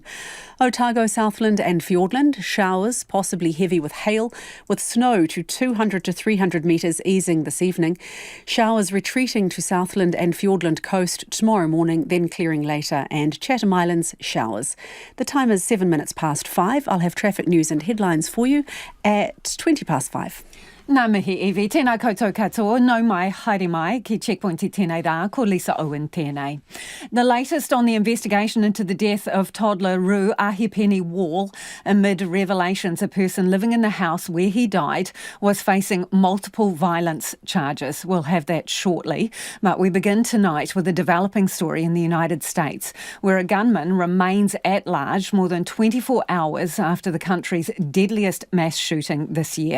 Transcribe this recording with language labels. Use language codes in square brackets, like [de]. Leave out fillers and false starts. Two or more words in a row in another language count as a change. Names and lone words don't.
[en] Otago, Southland and Fiordland, showers, possibly heavy with hail, with snow to 200 to 300 metres easing this evening. Showers retreating to Southland and Fiordland coast tomorrow morning, then clearing later, and Chatham Islands, showers. The time is 7 minutes past 5. I'll have traffic news and headlines for you at 20 past 5. [mi] Nā mihi Evie, tēnā koutou katoa, nau mai, haere mai, ki checkpoint I tēnei rā, ko Lisa Owen tēnei. [en] The latest on the investigation into the death of toddler Rue Ahipeni Wall, amid revelations a person living in the house where he died was facing multiple violence charges. We'll have that shortly, but we begin tonight with a developing story in the United States, where a gunman remains at large more than 24 hours after the country's deadliest mass shooting this year.